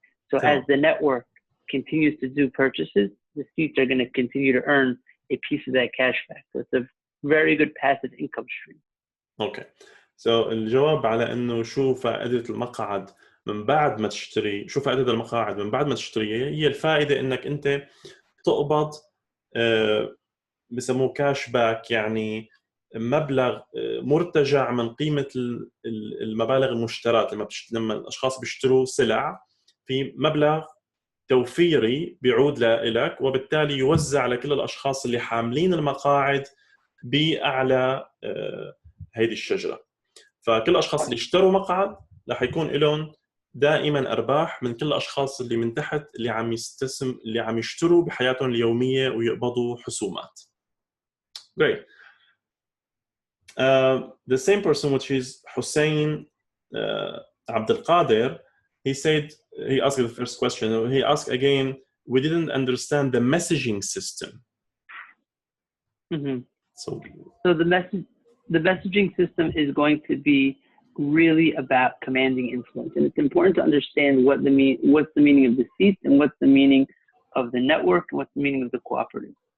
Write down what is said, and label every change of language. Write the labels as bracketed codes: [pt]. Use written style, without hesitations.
[en] So as the network continues to do purchases, the seeds are going to continue to earn a piece of that cash back. So it's a very good passive income stream. Okay. [ar] الجواب على انه شو فائدة المقعد من بعد ما تشتري، شو فائدة المقاعد من بعد ما تشتريها، هي الفائدة انك انت تقبض بسموه كاش باك، يعني مبلغ مرتجع من قيمة المبالغ المشترات. لما الاشخاص بيشتروا سلع، في مبلغ توفيري بيعود لك، وبالتالي يوزع على كل الاشخاص اللي حاملين المقاعد باعلى هذه الشجرة. فكل الاشخاص اللي اشتروا مقعد راح يكون لهم دائما ارباح من كل الاشخاص اللي من تحت اللي عم يشتروا بحياتهم اليوميه ويقبضوا حسومات. [en] Great. The same person, which is Hussein Abdelkader, he asked the first question. He asked again, we didn't understand the messaging system. Mm-hmm. So the messaging system is going to be really about commanding influence, and it's important to understand what's the meaning of the seat, and what's the meaning of the network, and what's the meaning of the cooperative.